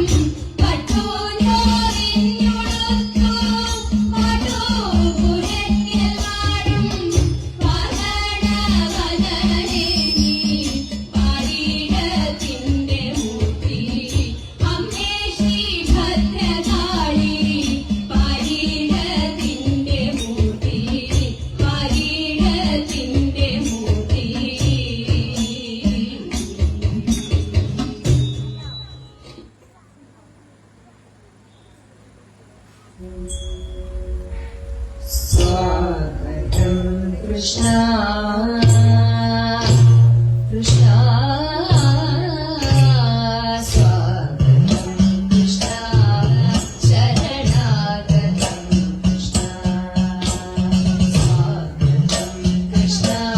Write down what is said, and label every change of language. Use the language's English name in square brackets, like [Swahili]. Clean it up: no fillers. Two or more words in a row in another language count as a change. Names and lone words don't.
[Malayalam] പട്ടുനൂറിഞ്ഞുടുത്തു പാട്ടുപുരയ്ക്കലാടും വാഹനവദനേ നീ പാരീടത്തിന്റെ മൂർത്തി അമ്മേ ശ്രീഭദ്രകാളി പാരീടത്തിന്റെ മൂർത്തി പാരീടത്തിന്റെ മൂർത്തി [Sanskrit] स्वागतं कृष्णा कृष्णा स्वागतं कृष्णा शरणागतं कृष्णा स्वागतं कृष्णा